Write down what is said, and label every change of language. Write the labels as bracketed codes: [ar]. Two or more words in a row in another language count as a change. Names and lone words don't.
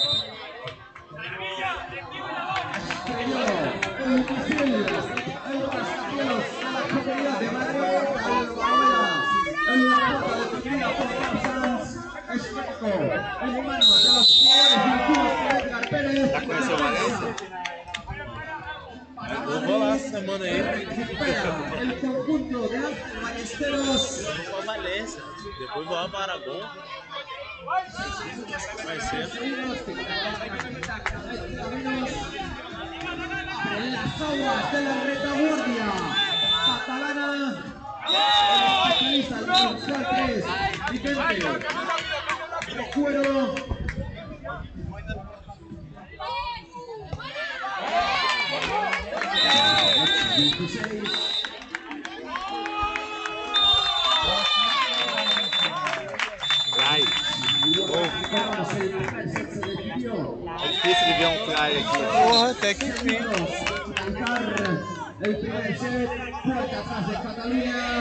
[es] Estrelló el misil, el rascacielos de la Comunidad de Madrid. Alvaruela en la puerta defendida por Parsons. Espejo en manos de los jugadores de Edgar Pérez. [pt] Vou rolar essa semana aí. [es] El conjunto de Ángel Ballesteros. [pt] Vou pra Valência. Depois vou lá para Aragão. Vai ser. [es] En las aguas de la retaguardia catalana. El especialista del Dorsal 3, Vicente. Cuero. [pt] Fly. É difícil de ver um fly aqui. Porra, até que enfim. [es] El primer set, puerta atrás de Cataluña.